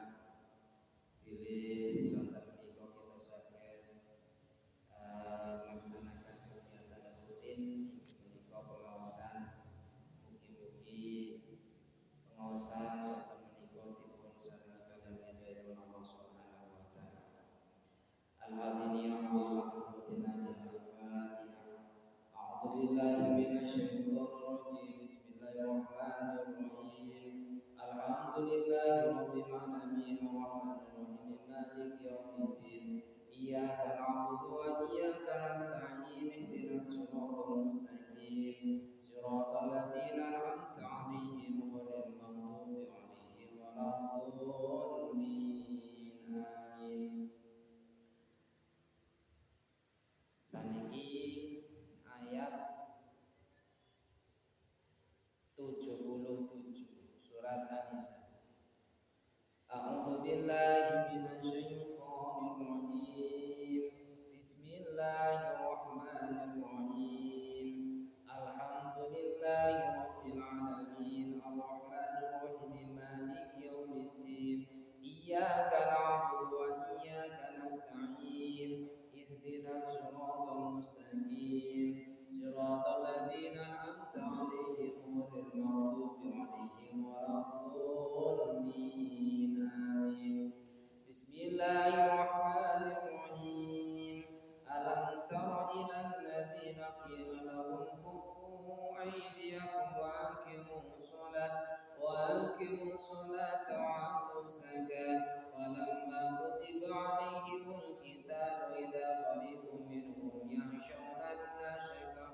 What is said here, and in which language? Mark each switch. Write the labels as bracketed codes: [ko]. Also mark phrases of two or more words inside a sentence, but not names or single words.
[jv] Pilih sonten menika kita saged melaksanakan kegiatan rutin menika pengaosan. Mugi-mugi pengaosan sonten menika dipun sarengake kaliyan [ar] الله سبحانه وتعالى. Al-Hadiniyah wal-Ahmadina al-Fatihah. أعوذ بالله من الشيطان الرجيم. بسم الله الرحمن الرحيم. الحمد لله رب العالمين الرحمن الرحيم مالك يوم الدين. إياك نعبد وإياك نستعين. اهدنا الصراط المستقيم. صراط الذين أنعمت عليهم غير المغضوب عليهم ولا الضالين. [jv] Amin. Saniki ayat 77 surat An-Nisa. [ar] أعوذ بالله من الشيطان الرجيم. بسم الله الرحمن الرحيم. الحمد لله رب العالمين الرحمن الرحيم مالك يوم الدين. إياك نعبد وإياك نستعين. اهدنا الصراط المستقيم. صراط الذين أنعمت عليهم غير المغضوب عليهم ولا الضالين. Amin. بسم الله الرحمن الرحيم. ألم تر إلى الذين قيل لهم كفوا أيديكم وأقيموا الصلاة وآتوا الزكاة فلما كتب عليهم القتال إذا فريق منهم يخشون الناس